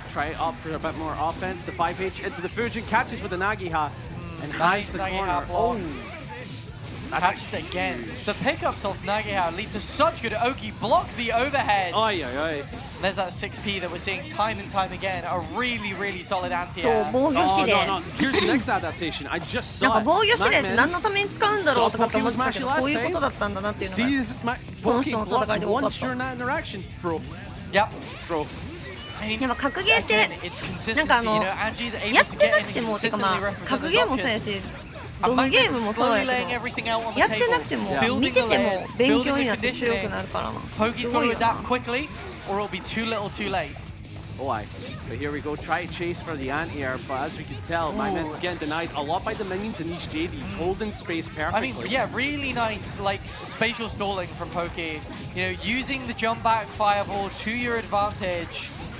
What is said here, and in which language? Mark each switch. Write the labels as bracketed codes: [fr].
[en] Try up for a bit more offense. The 5H into the Fujin catches with the Nagiha and hides the corner. Oh, catches again. The pickups off Nagiha lead to such good Oki. Block the overhead. There's that 6P that we're seeing time and time again. A really, really solid anti-air. [ja] 防御指令。 [en] Here's the next adaptation. I just saw. [ja] なんか防御指令って何のために使うんだろうとかって思ってたけど、こういうことだったんだなっていうのがこの人の戦いで多かった。 [en] Yep. [ja] やっぱ格ゲーってなんかやってなくてもてかまあ格ゲーもそうやし。どのゲームもそうやけど、やってなくても見てても勉強になって強くなるからな。すごいよな。 [en] Or it'll be too little, too late. Oh, aye. But here we go. Try to chase for the anti-air, but as we can tell, Magnets getting denied a lot by the minions in each JD. He's holding space perfectly. I mean, yeah, really nice, like spatial stalling from Pokey. You know, using the jump back fireball to your advantage.